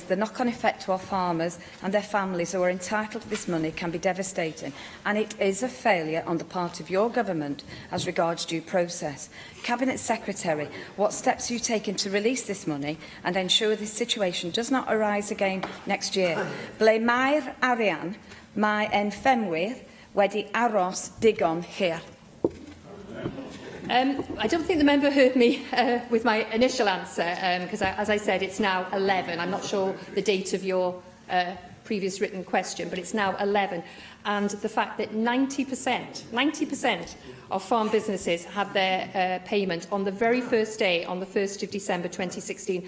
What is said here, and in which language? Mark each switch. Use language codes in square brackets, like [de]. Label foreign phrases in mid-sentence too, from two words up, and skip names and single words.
[en] The knock-on effect to our farmers and their families who are entitled to this money can be devastating, and it is a failure on the part of your government as regards due process. Cabinet Secretary, what steps are you taking to release this money and ensure this situation does not arise again next year? [cy] Ble mae'r arian mae ein ffermwyr wedi aros digon hir? [en] I don't think the member heard me with my initial answer, because, as I said, it's now 11. I'm not sure the date of your previous written question, but it's now 11. And the fact that 90% of farm businesses had their payment on the very first day, on the 1st of December 2016.